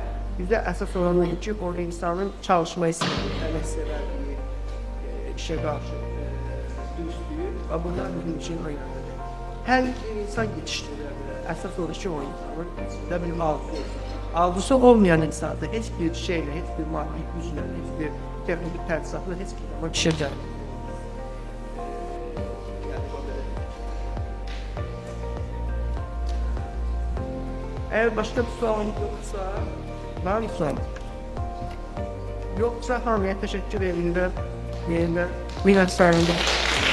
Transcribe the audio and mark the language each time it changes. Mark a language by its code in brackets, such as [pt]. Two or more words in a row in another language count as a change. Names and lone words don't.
[az] Bizdə əsas olan odur ki, o insanın çalışma istəyi, əməksevərliyi, işə qarşı dürüstlüyü və bunlar bizim üçün önemlidir. Hər insan yetişdirilə bilər. Əsas olur ki, o insanın içində bir arzusu olsun. Arzusu olmayan insanda heç bir şeylə, heç bir maddi güclə, heç bir texnik təchizatla heç bir zaman işə gəlmir. [tr] Eğer başka bir sorun yoksa, var mı sorun? Yoksa hamıya teşekkür ederim. Yeniden minnettarım.